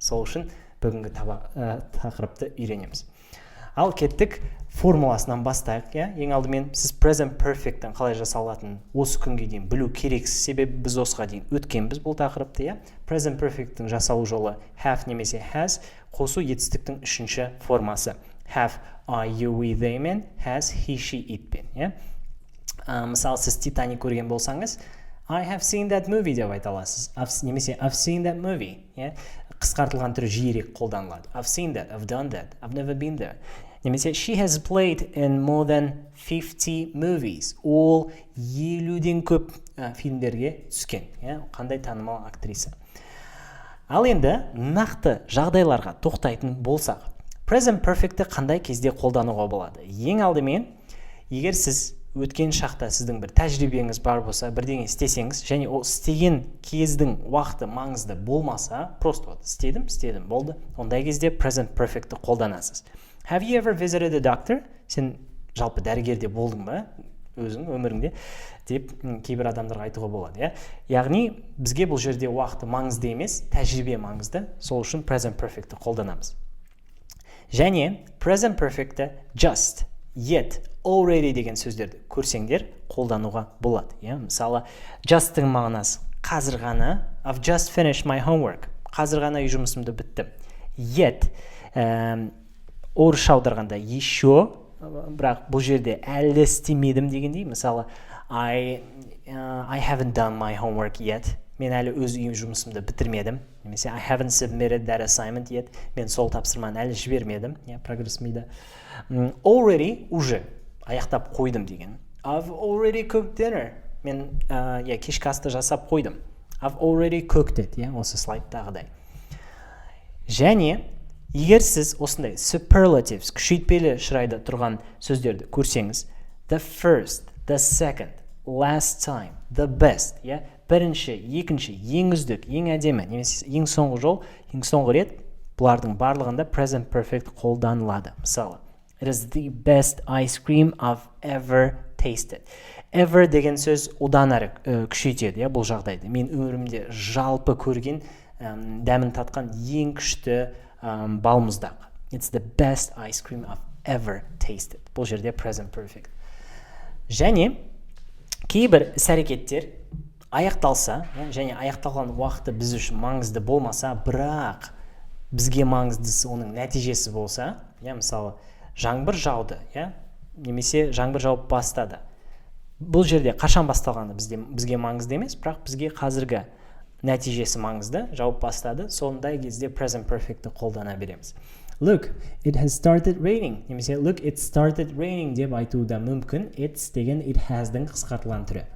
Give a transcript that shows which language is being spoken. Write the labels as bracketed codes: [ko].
[kk] Сол үшін бүгінгі тақырыпты үйренеміз. Ал кеттік формуласынан бастайық. Ең алдымен сіз present perfect'тің қалай жасалатынын осы күнге дейін білу керексіз, себебі біз осыға дейін өткенбіз бұл тақырыпты. Present perfect'тің жасалу жолы have немесе has қосу етістіктің үшінші формасы. [en] Have, are, you, we, they мен has, he, she, it пен. [kk] Мысалы, сіз Титаник көрген болсаңыз, [en] I have seen that movie [kk] деп айта аласыз. [en] Немесе I've seen that movie. [kk] Қысқартылған түрі жиірек қолданылады. [en] I've seen that, I've done that, I've never been there. Немесе she has played in more than 50 movies. [kk] Ол 50-ден көп фильмдерге түскен. Қандай танымал актриса. Ал енді нақты жағдайларға тоқтайтын болсақ, present perfect'ті қандай кезде қолдануға болады? Ең алдымен, егер сіз өткен шақта сіздің бір тәжірибеңіз бар болса, бірдеңе істесеңіз, және ол істеген кездің уақыты маңызды болмаса, просто істедім, болды. Ондай кезде present perfect'ті қолданасыз. [en] Have you ever visited a doctor? [kk] Сен жалпы дәрігерде болдың ба өзің өміріңде деп кейбір адамдарға айтуға болады. Яғни бізге бұл жерде уақыты маңызды емес, тәжірибе маңызды. Сол үшін present perfect'ті қолданамыз. Және present perfect'ті just, yet, already деген сөздерді көрсеңдер қолдануға болады. Мысалы, just'тың мағынасы қазір ғана, [en] I've just finished my homework. [kk] Қазір ғана үй жұмысымды біттім. Yet, орысша аударғанда еще, бірақ бұл жерде әлі істемедім дегендей. [en] Мысалы, I haven't done my homework yet. [kk] Мен әлі өз үй жұмысымды бітірмедім. [en] Немесе I haven't submitted that assignment yet. [kk] Мен сол тапсырманы әлі жібермедім. Прогресс мида. Already, уже аяқтап қойдым деген. [en] I've already cooked dinner. [kk] Мен кешкі асты жасап қойдым. [en] I've already cooked it. Осы слайдтағыдай. [kk] Және егер сіз осындай superlatives, күшейтпелі шырайда тұрған сөздерді көрсеңіз, [en] the first, the second, last time, the best, [kk] бірінші, екінші, ең үздік, ең әдемі, немесе ең соңғы жол, ең соңғы рет, бұлардың барлығында present perfect қолданылады. [en] Мысалы, it is the best ice cream I've ever tasted. [kk] Ever деген сөз одан әрі күшейтеді, бұл жағдайды. Мен өмірімде жалпы көрген, дәмін татқан ең күшті балмұздақ. [en] It's the best ice cream I've ever tasted. [kk] Бұл жерде present perfect. Және кейбір іс-әрекеттер аяқталса, және аяқталған уақыты біз үшін маңызды болмаса, бірақ бізге маңыздысы оның нәтижесі болса, мысалы, жаңбыр жауды, немесе жаңбыр жауып бастады. Бұл жерде қашан басталғаны бізге маңызды емес, бірақ бізге қазіргі нәтижесі маңызды, жауып бастады. Сондай кезде present perfect'ті қолдана береміз. [en] Look, it has started raining. [kk] Немесе [en] look, it started raining [kk] деп айту да мүмкін. It's деген it has-дың қысқартылған түрі.